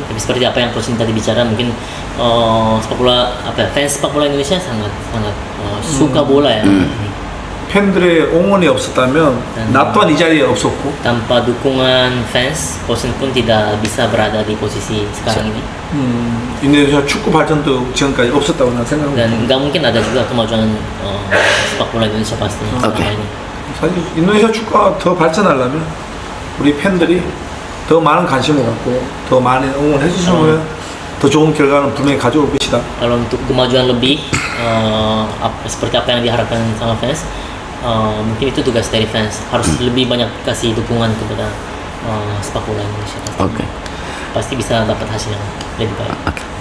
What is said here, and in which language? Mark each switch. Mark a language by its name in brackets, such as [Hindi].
[Indonesian] seperti apa yang Coach tadi bicara, mungkin sepak bola fans sepak bola Indonesia sangat suka bola ya. [Korean] 팬들의 응원이 없었다면 나 또한 이 자리에 없었고 [Indonesian] tanpa dukungan fans, Coach pun tidak bisa berada di posisi sekarang ini. [Korean] 인도네시아 축구 발전도 지금까지 없었다고 난 생각합니다. [Indonesian] Dan nggak mungkin ada juga kemajuan sepak bola Indonesia pastinya selama ini. [Korean] 사실 인도네시아 축구가 더 발전하려면 우리 팬들이 더 많은 관심을 갖고 더 많이 응원해 주시면 더 좋은 결과는 분명히 가져올 것이다. [Indonesian] Kalau untuk kemajuan lebih seperti apa yang diharapkan sama fans, mungkin itu tugas dari fans, harus lebih banyak kasih dukungan kepada sepak bola Indonesia. Pasti bisa dapat hasil yang lebih baik.